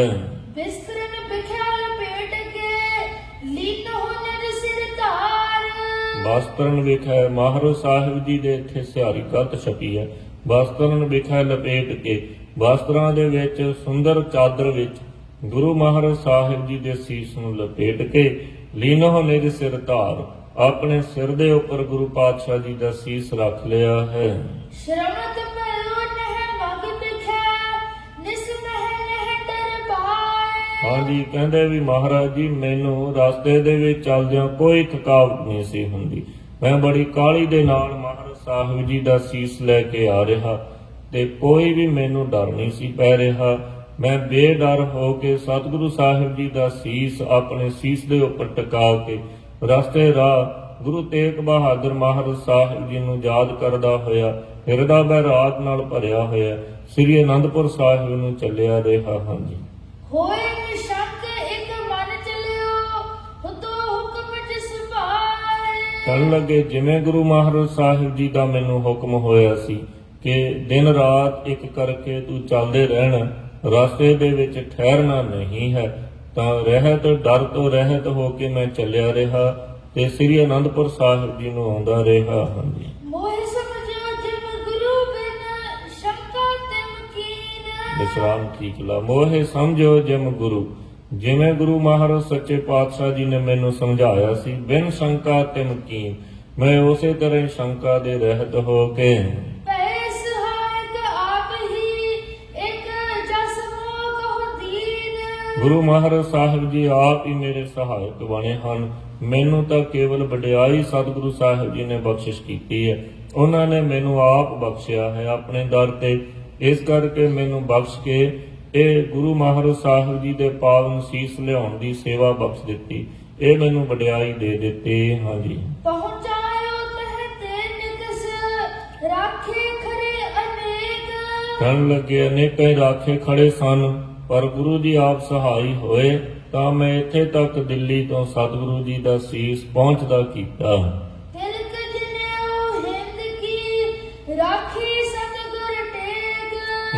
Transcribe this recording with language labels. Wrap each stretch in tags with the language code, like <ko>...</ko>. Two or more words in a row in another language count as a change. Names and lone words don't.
<bra>बिस्तरन बिख्या लपेट के लीन हो निज सिर धार।</bra> <pa>ਵਸਤਰਨ ਵਿਖੇ ਮਹਾਰਾਜ ਸਾਹਿਬ ਜੀ ਦੇ ਇੱਥੇ ਸਿਹਾਰੀ ਕੱਤ ਛਪੀ ਹੈ। ਵਸਤਰਨ ਵਿਖੇ ਲਪੇਟ ਕੇ ਵਸਤਰਾਂ ਦੇ ਵਿੱਚ ਸੁੰਦਰ ਚਾਦਰ ਵਿੱਚ ਗੁਰੂ ਮਹਾਰਾਜ ਸਾਹਿਬ ਜੀ ਦੇ ਸੀਸ ਨੂੰ ਲਪੇਟ ਕੇ</pa> <bra>लीनो निज सिर धार</bra> <pa>ਆਪਣੇ ਸਿਰ ਦੇ ਉੱਪਰ ਗੁਰੂ ਪਾਤਸ਼ਾਹ ਜੀ ਦਾ ਸੀਸ ਰੱਖ ਲਿਆ ਹੈ।</pa> <bra>श्रवणत परो नह मग बिख्या निस मह नह दरबार।</bra> <pa>ਹਾਂਜੀ, ਕਹਿੰਦੇ ਵੀ ਮਹਾਰਾਜ ਜੀ ਮੈਨੂੰ ਰਸਤੇ ਦੇ ਵਿੱਚ ਚੱਲਦਿਆਂ ਕੋਈ ਥਕਾਵਟ ਨਹੀਂ ਸੀ ਹੁੰਦੀ। ਮੈਂ ਬੜੀ ਕਾਹਲੀ ਦੇ ਨਾਲ ਮਹਾਰਾਜ ਸਾਹਿਬ ਜੀ ਦਾ ਸੀਸ ਲੈ ਕੇ ਆ ਰਿਹਾ ਤੇ ਕੋਈ ਵੀ ਮੈਨੂੰ ਡਰ ਨਹੀਂ ਸੀ ਪੈ ਰਿਹਾ। ਮੈਂ ਬੇਡਰ ਹੋ ਕੇ ਸਤਿਗੁਰੂ ਸਾਹਿਬ ਜੀ ਦਾ ਸੀਸ ਆਪਣੇ ਸੀਸ ਦੇ ਉੱਪਰ ਟਿਕਾ ਕੇ ਰਸਤੇ ਰਾਹ ਗੁਰੂ ਤੇਗ ਬਹਾਦਰ ਮਹਾਰਾਜ ਸਾਹਿਬ ਜੀ ਨੂੰ ਯਾਦ ਕਰਦਾ ਹੋਇਆ ਹਿਰਦਾ ਬੈਰਾਗ ਨਾਲ ਭਰਿਆ ਹੋਇਆ ਸ੍ਰੀ ਅਨੰਦਪੁਰ ਸਾਹਿਬ ਨੂੰ ਚੱਲਿਆ ਰਿਹਾ। ਹਾਂਜੀ,</pa> <bra>होए निशंक एक मन चलियो हुतो हुक्म जिस भार।</bra> <pa>ਕਹਿਣ ਲੱਗੇ ਜਿਵੇਂ ਗੁਰੂ ਮਹਾਰਾਜ ਸਾਹਿਬ ਜੀ ਦਾ ਮੈਨੂੰ ਹੁਕਮ ਹੋਇਆ ਸੀ ਕਿ ਦਿਨ ਰਾਤ ਇੱਕ ਕਰਕੇ ਤੂੰ ਚੱਲਦੇ ਰਹਿਣਾ, ਰਸਤੇ ਦੇ ਵਿੱਚ ਠਹਿਰਨਾ ਨਹੀਂ ਹੈ, ਤਾਂ ਰਹਿਤ ਡਰ ਤੋਂ ਰਹਿਤ ਹੋ ਕੇ ਮੈਂ ਚੱਲਿਆ ਰਿਹਾ ਤੇ ਸ੍ਰੀ ਅਨੰਦਪੁਰ ਸਾਹਿਬ ਜੀ ਨੂੰ ਆਉਂਦਾ ਰਿਹਾ। ਹਾਂਜੀ,</pa> <bra>मोह समझो जिम गुरु बिन शंका तिम कीन।</bra> <pa>ਵਿਸਰਾਮ ਠੀਕ ਲਾ।</pa> <bra>मोहे समझो जिम गुरू,</bra> <pa>ਜਿਵੇਂ ਗੁਰੂ ਮਹਾਰਾਜ ਸੱਚੇ ਪਾਤਸ਼ਾਹ ਜੀ ਨੇ ਮੈਨੂੰ ਸਮਝਾਇਆ ਸੀ,</pa> <bra>बिन शंका तिम कीन,</bra> <pa>ਮੈਂ ਉਸੇ ਤਰ੍ਹਾਂ ਹੀ ਸ਼ੰਕਾ ਦੇ ਰਹਿਤ ਹੋ ਕੇ</pa> <bra>पै सहायक आप ही एक जस मोह कहो दीन।</bra> <pa>ਗੁਰੂ ਮਹਾਰਾਜ ਸਾਹਿਬ ਜੀ ਆਪ ਹੀ ਮੇਰੇ ਸਹਾਇਕ ਬਣੇ ਹਨ। ਮੈਨੂੰ ਤਾਂ ਕੇਵਲ ਵਡਿਆਈ ਸਤਿਗੁਰੂ ਸਾਹਿਬ ਜੀ ਨੇ ਬਖਸ਼ਿਸ਼ ਕੀਤੀ ਹੈ, ਉਹਨਾਂ ਨੇ ਮੈਨੂੰ ਆਪ ਬਖਸ਼ਿਆ ਹੈ ਆਪਣੇ ਦਰ ਤੇ। ਇਸ ਕਰਕੇ ਮੈਨੂੰ ਬਖਸ਼ ਕੇ ਇਹ ਗੁਰੂ ਮਹਾਰਾਜ ਸਾਹਿਬ ਜੀ ਦੇ ਪਾਵਨ ਸੀਸ ਲਿਆਉਣ ਦੀ ਸੇਵਾ ਬਖਸ਼ ਦਿੱਤੀ, ਇਹ ਮੈਨੂੰ ਵਡਿਆਈ ਦੇ ਦਿੱਤੀ। ਹਾਂਜੀ,</pa> <bra>पहुंचायो तह ते निकस राखे खरे अनेक।</bra> <pa>ਕਹਿਣ ਲੱਗੇ ਅਨੇਕਾਂ ਹੀ ਰਾਖੇ ਖੜੇ ਸਨ, ਪਰ ਗੁਰੂ ਜੀ ਆਪ ਸਹਾਈ ਹੋਏ ਤਾਂ ਮੈਂ ਇੱਥੇ ਤੱਕ ਦਿੱਲੀ ਤੋਂ ਸਤਿਗੁਰੂ ਜੀ ਦਾ ਸੀਸ ਪਹੁੰਚਦਾ ਕੀਤਾ।</pa> <bra>तिलक जनेऊ हिंद की राखी सतिगुर टेक।</bra>